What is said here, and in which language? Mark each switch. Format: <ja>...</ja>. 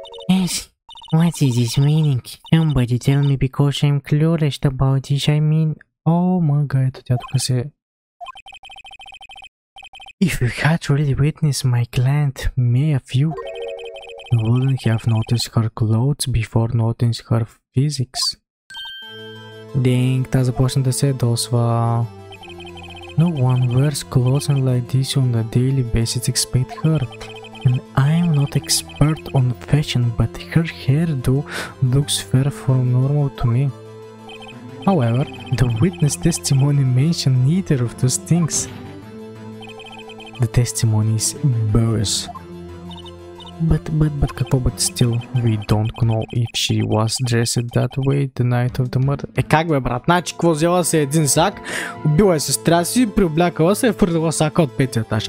<en>Yes, what is this meaning? Somebody tell me because I'm clueless about this, I mean...</en> <bg>Oh my god, ето тя тук се...</bg> <en>If you had already witnessed my client, may a few, you wouldn't have noticed her clothes before noticing her physics.</en> <bg>Dang, тя започна да се ядосва.</bg> <en>No one wears clothes like this on a daily basis except her. And I'm not expert on fashion, but her hairdo looks far from normal to me. However, the witness testimony mentioned neither of those things. The testimony is bogus. But какво but still we don't know if she was dressed that way the night of the murder.</en> <bg>Как бе, брат? Значи, какво взела се един сак, убила е сестра си, приоблякала се, фърлила сака от 5 етаж.</bg>